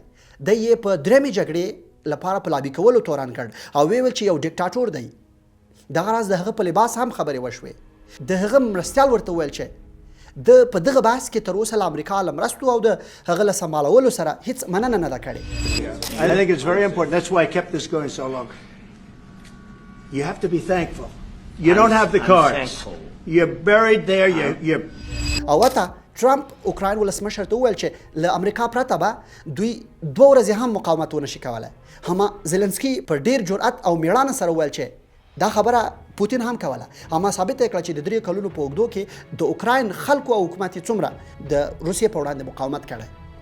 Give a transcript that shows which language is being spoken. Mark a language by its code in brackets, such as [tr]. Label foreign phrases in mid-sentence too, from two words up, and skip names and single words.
[ps] دی یې په درېمې جګړې لپاره په لابي کولو تورن کړ او ویل چې یو ډیکټاټور دی. دغه راز د هغه په لباس هم خبرې وشوې. د هغه مرستیال ورته وویل چې د په دغه بحث کې تر اوسه له امریکا له مرستو او د هغه له سمبالولو سره هیڅ مننه نه ده کړې. [en] I think it's very important. That's why I kept this going so long. You have to be thankful. You don't have the cards. You're buried there. You're [ps] او وته ټرمپ اوکراین ولسمشر ته وویل چې له امریکا پرته به دوی 2 ورځې هم مقاومت ونه شي کولی. هما زلنسکي په ډیر جرأت او میړانه سره وویل چې دا خبره پوتین هم کوله. هما ثابته کړه چې د 3 کلونو په اوږدو کې د اوکراین خلکو او حکومت څومره د روسیې په وړاندې مقاومت کړی.